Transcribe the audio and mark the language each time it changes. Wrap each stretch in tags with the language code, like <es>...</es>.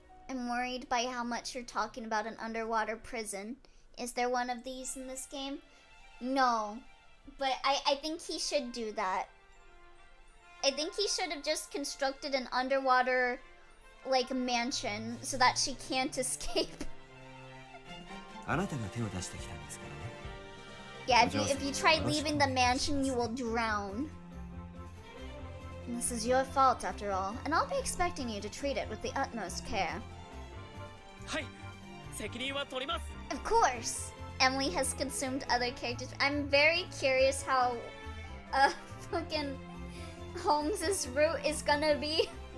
<en>I'm worried by how much you're talking about an underwater prison. Is there one of these in this game? No. But I think he should do that. I think he should have just constructed an underwater, like, mansion so that she can't escape.</en> <ja>あなたが手を出してきたんですからね。</ja> <en>Yeah, if you try leaving the mansion, you will drown. And this is your fault, after all, and I'll be expecting you to treat it with the utmost care.</en> <ja>はい、責任は取ります。</ja> <en>Of course! Emily has consumed other characters. I'm very curious how fucking Holmes's route is gonna be.</en>